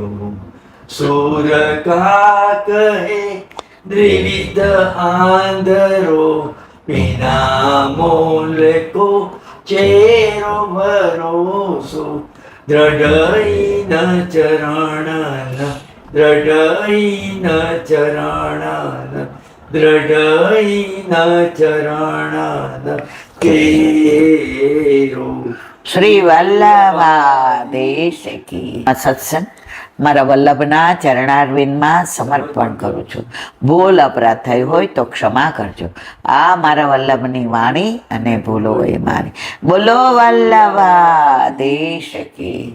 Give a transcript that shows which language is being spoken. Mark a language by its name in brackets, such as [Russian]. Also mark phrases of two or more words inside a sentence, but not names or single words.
[Hindi] सूर का कहे द्विविध आंधरो बिना मोल को चेरो भरोसो दृढ़ चरण दृढ़ चरण दृढ़ चरण केरो। [Gujarati] શ્રી વલ્લભાધીશ કી સત્સંગ મારા વલ્લભના ચરણારવિંદમાં સમર્પણ કરું છું. ભૂલ અપરાધ થઈ હોય તો ક્ષમા કરજો. આ મારા વલ્લભની વાણી અને ભૂલો એ મારી. બોલો વલ્લભાધીશ કી.